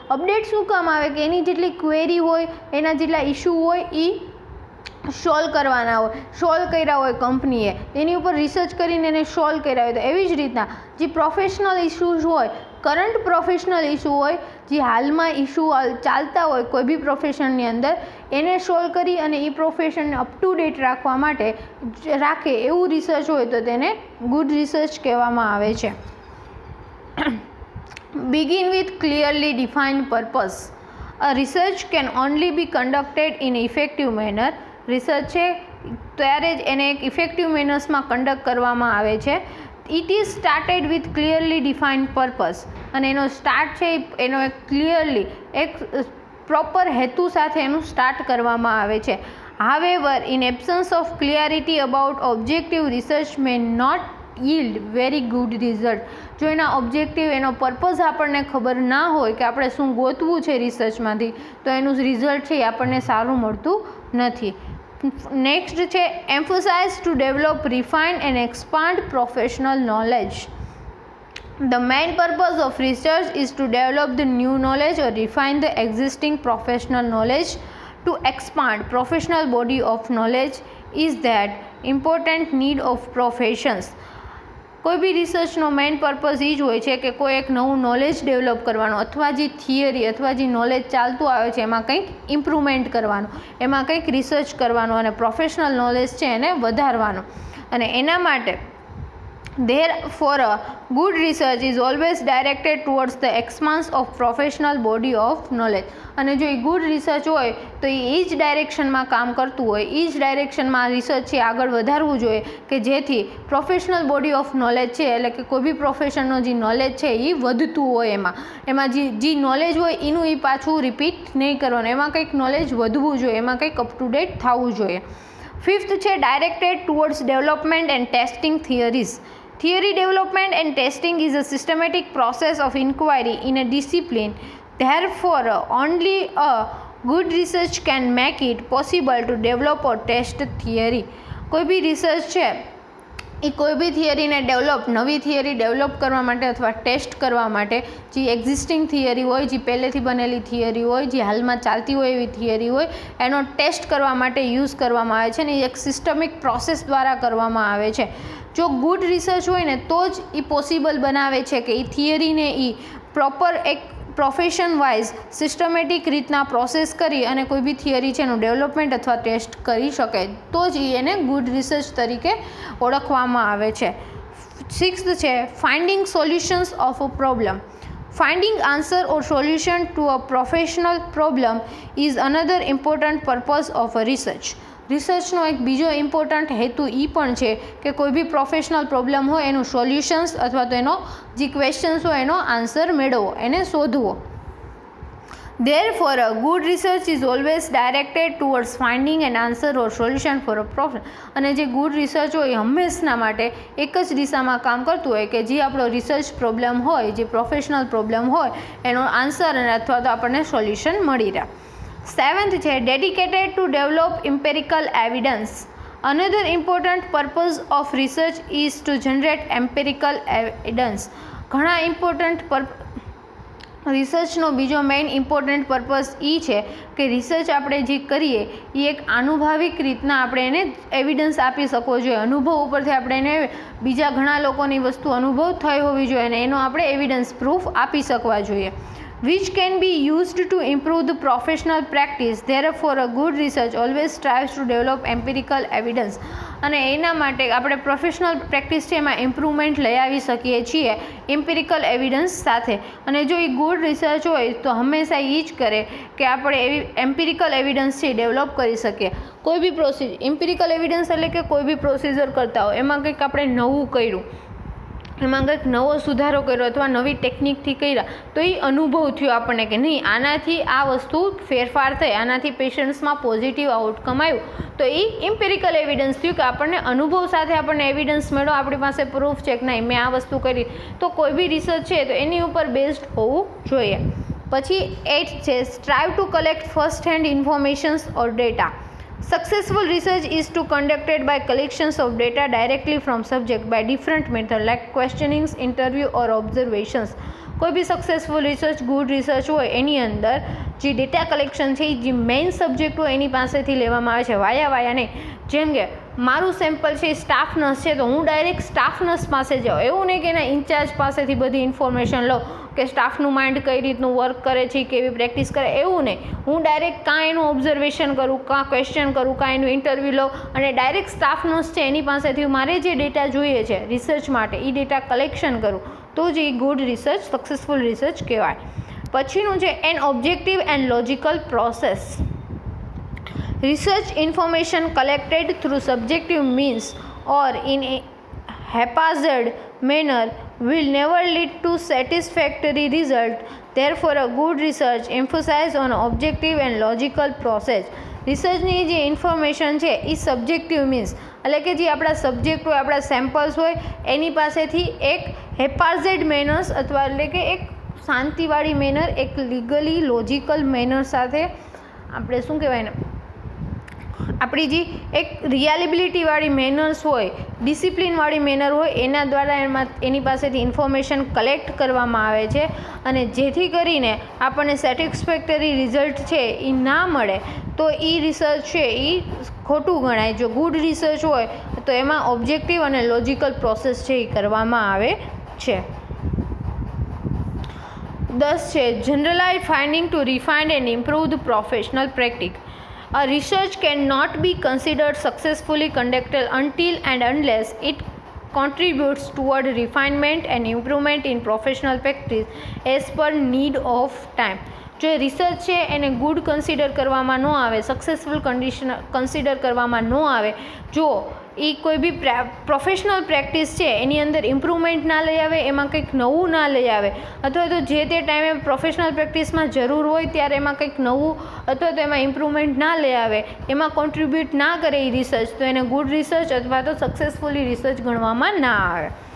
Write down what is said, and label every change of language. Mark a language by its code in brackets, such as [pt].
[gu] Update શું કામ આવે કે એની જેટલી ક્વેરી હોય, એના જેટલા ઇશ્યુ હોય એ સોલ્વ કરવાના હોય, સોલ્વ કર્યા હોય કંપનીએ, એની ઉપર રિસર્ચ કરીને એને સોલ્વ કર્યા હોય. તો એવી જ રીતના જે પ્રોફેશનલ ઇશ્યુઝ હોય, કરંટ પ્રોફેશનલ ઇશ્યુ હોય, જે હાલમાં ઇશ્યુ ચાલતા હોય કોઈ બી પ્રોફેશનની અંદર, એને સોલ્વ કરી અને એ પ્રોફેશનને અપ ટુ ડેટ રાખવા માટે રાખે એવું રિસર્ચ હોય તો તેને ગુડ રિસર્ચ કહેવામાં આવે છે. [en] Begin with clearly defined purpose. A research can only be conducted in an effective manner. [gu] Research છે ત્યારે જ એને એક ઇફેક્ટિવ મેનર્સમાં કન્ડક્ટ કરવામાં આવે છે. [en] It is started with clearly defined purpose. [gu] અને એનો સ્ટાર્ટ છે એનો એક ક્લિયરલી એક પ્રોપર હેતુ સાથે એનું સ્ટાર્ટ કરવામાં આવે છે. [en] However in absence of clarity about objective research may not yield very good result. [gu] જો એના ઓબ્જેક્ટિવ, એનો પર્પઝ આપણને ખબર ના હોય કે આપણે શું ગોતવું છે રિસર્ચમાંથી તો એનું રિઝલ્ટ છે એ આપણને સારું મળતું નથી. [en] Next છે emphasize to develop, refine and expand professional knowledge. The main purpose of research is to develop the new knowledge or refine the existing professional knowledge. To expand professional body of knowledge is that important need of professions. [gu] કોઈ બી રિસર્ચનો main purpose એ જ હોય છે કે કોઈ એક નવું knowledge develop કરવાનું અથવા જે થિયરી અથવા જે નોલેજ ચાલતું આવે છે એમાં કંઈક ઇમ્પ્રુવમેન્ટ કરવાનું, એમાં કંઈક રિસર્ચ કરવાનું અને પ્રોફેશનલ નોલેજ છે એને વધારવાનું. અને એના માટે [en] therefore a good research is always directed towards the expansion of professional body of knowledge. [gu] અને જો એ ગુડ રિસર્ચ હોય તો એ જ ડાયરેક્શનમાં કામ કરતું હોય, એ જ ડાયરેક્શનમાં રિસર્ચ છે આગળ વધારવું જોઈએ કે જેથી પ્રોફેશનલ બોડી ઓફ નોલેજ છે એટલે કે કોઈ બી પ્રોફેશનનો જે નોલેજ છે એ વધતું હોય, એમાં જે નોલેજ હોય એનું એ પાછું રિપીટ નહીં કરવાનું, એમાં કંઈક નોલેજ વધવું જોઈએ, એમાં કંઈક અપ ટુ ડેટ થવું જોઈએ. [en] Fifth છે directed towards development and testing theories. Theory development and testing is a systematic process of inquiry in a discipline. Therefore, only a good research can make it possible to develop or test theory. [gu] કોઈ બી research છે એ કોઈ બી થિયરીને નવી theory develop કરવા માટે અથવા test કરવા માટે જે એક્ઝિસ્ટિંગ થિયરી હોય, જે પહેલેથી બનેલી થિયરી હોય, જે હાલમાં ચાલતી હોય એવી થિયરી હોય, એનો ટેસ્ટ કરવા માટે યુઝ કરવામાં આવે છે ને એક સિસ્ટમિક પ્રોસેસ દ્વારા કરવામાં આવે છે. જો ગુડ રિસર્ચ હોય ને તો જ એ પોસિબલ બનાવે છે કે એ થિયરીને એ પ્રોપર એક પ્રોફેશન વાઇઝ સિસ્ટમેટિક રીતના પ્રોસેસ કરી અને કોઈ બી થિયરી છે એનું ડેવલપમેન્ટ અથવા ટેસ્ટ કરી શકે તો જ એને ગુડ રિસર્ચ તરીકે ઓળખવામાં આવે છે. [en] Sixth છે finding solutions of a problem. Finding answer or solution to a professional problem is another important purpose of a research. [gu] રિસર્ચનો એક બીજો ઇમ્પોર્ટન્ટ હેતુ એ પણ છે કે કોઈ બી પ્રોફેશનલ પ્રોબ્લેમ હોય એનું સોલ્યુશન્સ અથવા તો એનો જે ક્વેશ્ચન્સ હોય એનો આન્સર મેળવવો, એને શોધવો. [en] Therefore, a good research is always directed towards finding an answer or solution for a problem. [gu] અને જે ગુડ રિસર્ચ હોય એ હંમેશના માટે એક જ દિશામાં કામ કરતું હોય કે જે આપણો રિસર્ચ પ્રોબ્લેમ હોય, જે પ્રોફેશનલ પ્રોબ્લેમ હોય એનો આન્સર અને અથવા તો આપણને સોલ્યુશન મળી રહે. [en] 7th છે dedicated to develop empirical evidence. Another important purpose of research is to generate empirical evidence. [gu] ઘણા ઇમ્પોર્ટન્ટ રિસર્ચનો બીજો મેઇન ઇમ્પોર્ટન્ટ પર્પઝ એ છે કે રિસર્ચ આપણે જે કરીએ એ એક આનુભાવિક રીતના આપણે એને એવિડન્સ આપી શકવો જોઈએ. અનુભવ ઉપરથી આપણે એને બીજા ઘણા લોકોની વસ્તુ અનુભવ થઈ હોવી જોઈએ અને એનો આપણે એવિડન્સ પ્રૂફ આપી શકવા જોઈએ. [en] which can be used to improve the professional practice. Therefore, a good research always strives to develop empirical evidence. [gu] અને એના માટે આપણે પ્રોફેશનલ પ્રેક્ટિસ છે એમાં ઇમ્પ્રુવમેન્ટ લઈ આવી શકીએ છીએ એમ્પિરિકલ એવિડન્સ સાથે. અને જો એ ગુડ રિસર્ચ હોય તો હંમેશા એ જ કરે કે આપણે એવી એમ્પિરિકલ એવિડન્સ છે ડેવલપ કરી શકીએ. કોઈ બી પ્રોસિજર, એમ્પિરિકલ એવિડન્સ એટલે કે કોઈ બી પ્રોસિજર કરતા હોય એમાં કંઈક આપણે નવું કર્યું, એમાં કંઈક નવો સુધારો કર્યો અથવા નવી ટેકનિકથી કર્યા તો એ અનુભવ થયો આપણને કે નહીં આનાથી આ વસ્તુ ફેરફાર થઈ, આનાથી પેશન્ટ્સમાં પોઝિટિવ આઉટકમ આવ્યું, તો એ એમ્પિરિકલ એવિડન્સ થયું કે આપણને અનુભવ સાથે આપણને એવિડન્સ મળ્યો, આપણી પાસે પ્રૂફ છે કે નહીં મેં આ વસ્તુ કરી. તો કોઈ બી રિસર્ચ છે તો એની ઉપર બેઝડ હોવું જોઈએ. પછી 8 છે [en] Strive to collect first hand informations or data. Successful research is to conducted by collections of data directly from subject by different method like questionings, interview or observations. [gu] કોઈ બી સક્સેસફુલ રિસર્ચ, ગુડ રિસર્ચ હોય એની અંદર જે data collection છે એ જે main subject હોય એની પાસેથી લેવામાં આવે છે, વાયા નહીં. જેમ કે મારું સેમ્પલ છે સ્ટાફ નર્સ છે તો હું ડાયરેક્ટ સ્ટાફ નર્સ પાસે જાઉં, એવું નહીં કે એના ઇન્ચાર્જ પાસેથી બધી ઇન્ફોર્મેશન લઉં કે સ્ટાફનું માઇન્ડ કઈ રીતનું વર્ક કરે છે, કેવી પ્રેક્ટિસ કરે, એવું નહીં. હું ડાયરેક્ટ કાં એનું ઓબ્ઝર્વેશન કરું, કાં ક્વેશ્ચન કરું, કાં એનું ઇન્ટરવ્યૂ લઉં અને ડાયરેક્ટ સ્ટાફ નર્સ છે એની પાસેથી મારે જે ડેટા જોઈએ છે રિસર્ચ માટે એ ડેટા કલેક્શન કરું તો જ એ ગુડ રિસર્ચ, સક્સેસફુલ રિસર્ચ કહેવાય. પછીનું છે [en] An objective and logical process. Research information collected through subjective means or in a haphazard manner will never lead to satisfactory result. Therefore, a good research emphasizes on objective and logical process. [gu] રિસર્ચની જે information છે એ subjective means એટલે કે જે આપણા subject હોય, આપણા samples હોય એની પાસેથી એક હેપાઝેડ મેનર્સ અથવા એટલે કે એક શાંતિવાળી મેનર, એક લીગલી લોજિકલ મેનર સાથે આપણે શું કહેવાય ને આપણી જે એક રિયાલિબિલિટીવાળી મેનર્સ હોય, ડિસિપ્લિનવાળી મેનર હોય એના દ્વારા એની પાસેથી ઇન્ફોર્મેશન કલેક્ટ કરવામાં આવે છે અને જેથી કરીને આપણને સેટિસ્ફેક્ટરી રિઝલ્ટ છે એ ના મળે તો એ રિસર્ચ છે એ ખોટું ગણાય. જો ગુડ રિસર્ચ હોય તો એમાં ઓબ્જેક્ટિવ અને લોજિકલ પ્રોસેસ છે એ કરવામાં આવે છે. [en] 10 છે generalize finding to refined and improve the professional practice. A research cannot be considered successfully conducted until and unless it contributes toward refinement and improvement in professional practice as per need of time. [gu] જો research છે એને good consider કરવામાં ન આવે, successful consider કરવામાં ન આવે, જો એ કોઈ બી પ્રોફેશનલ પ્રેક્ટિસ છે એની અંદર ઇમ્પ્રુવમેન્ટ ના લઈ આવે, એમાં કંઈક નવું ના લઈ આવે અથવા તો જે તે ટાઈમે પ્રોફેશનલ પ્રેક્ટિસમાં જરૂર હોય ત્યારે એમાં કંઈક નવું અથવા તો એમાં ઇમ્પ્રુવમેન્ટ ના લઈ આવે, એમાં કોન્ટ્રીબ્યુટ ના કરે એ રિસર્ચ, તો એને ગુડ રિસર્ચ અથવા તો સક્સેસફુલી રિસર્ચ ગણવામાં ના આવે.